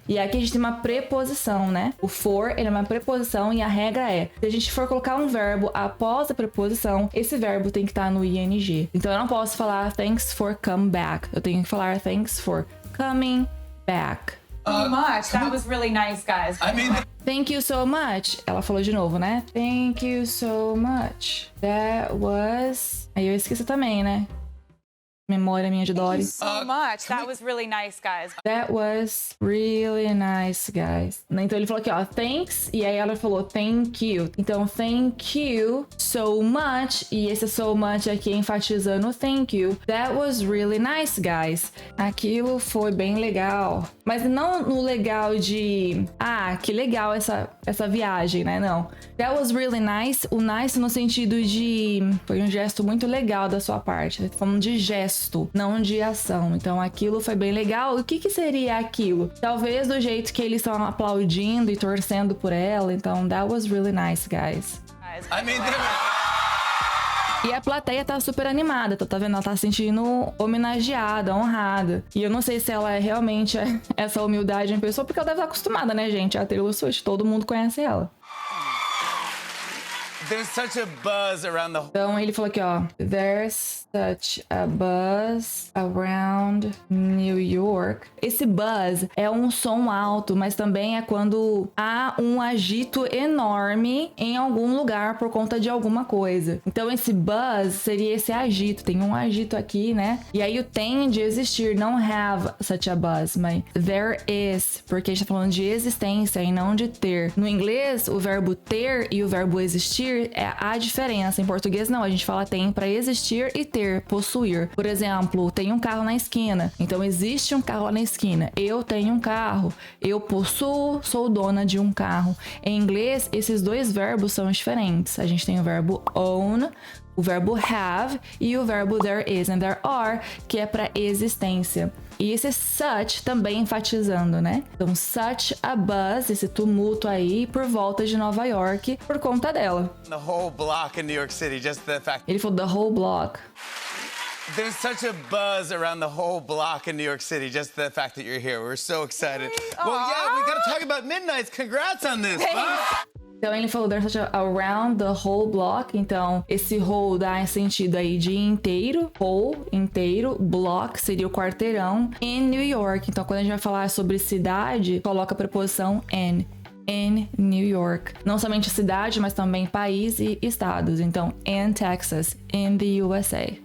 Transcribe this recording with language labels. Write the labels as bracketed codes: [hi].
[pt] E aqui a gente tem uma preposição, né? O for, ele é uma preposição e a regra é, se a gente for colocar um verbo após a preposição, esse verbo tem que estar no ing. Então, eu não posso falar [en] thanks for come back. [pt] Eu tenho que falar [en] thanks for coming back. So much. That was really nice, guys. I mean, Thank you so much. [pt] Ela falou de novo, né? [en] Thank you so much. That was... [pt] Aí eu esqueci também, né? Memória minha de Dory. [en] So much. That was really nice, guys. That was really nice, guys. [pt] Então ele falou aqui, ó, thanks, e aí ela falou thank you. Então, [en] thank you so much, [pt] e esse so much aqui enfatizando o thank you. [en] That was really nice, guys. [pt] Aquilo foi bem legal. Mas não no legal de, que legal essa viagem, né? Não. [en] That was really nice, [pt] o nice no sentido de, foi um gesto muito legal da sua parte. Tá falando de gesto, não de ação. Então aquilo foi bem legal. O que seria aquilo? Talvez do jeito que eles estão aplaudindo e torcendo por ela. [en] Então, that was really nice, guys. I mean, [pt] E a plateia tá super animada, tá vendo? Ela tá se sentindo homenageada, honrada. E eu não sei se ela é realmente essa humildade em pessoa, porque ela deve estar acostumada, né, gente? A Taylor Swift, todo mundo conhece ela. [en] there's such a buzz around the. [pt] Então ele falou aqui, ó. [en] There's such a buzz around New York. [pt] Esse buzz é um som alto, mas também é quando há um agito enorme em algum lugar por conta de alguma coisa. Então esse buzz seria esse agito. Tem um agito aqui, né? E aí o tem de existir, não [en] have such a buzz, [pt] mas [en] there is, [pt] porque a gente tá falando de existência e não de ter. No inglês, o verbo ter e o verbo existir é a diferença. Em português, não. A gente fala tem para existir e ter, possuir. Por exemplo, tem um carro na esquina. Então, existe um carro lá na esquina. Eu tenho um carro. Eu possuo, sou dona de um carro. Em inglês, esses dois verbos são diferentes. A gente tem o verbo own, o verbo have e o verbo [en] there is and there are, [pt] que é para existência. E esse such também enfatizando, né? Então, [en] such a buzz, [pt] esse tumulto aí por volta de Nova York por conta dela. [en] The whole block in New York City, just the fact. [pt] Ele falou [en] the whole block. There's such a buzz around the whole block in New York City, just the fact that you're here. We're so excited. Well, yeah, we gotta talk about Midnights. Congrats on this, huh? [pt] Então ele falou [en] there's such a around the whole block. [pt] Então esse whole dá sentido aí de inteiro, whole, inteiro, block seria o quarteirão, in New York. Então quando a gente vai falar sobre cidade, coloca a preposição in New York. Não somente cidade, mas também país e estados. Então, [en] in Texas, in the USA.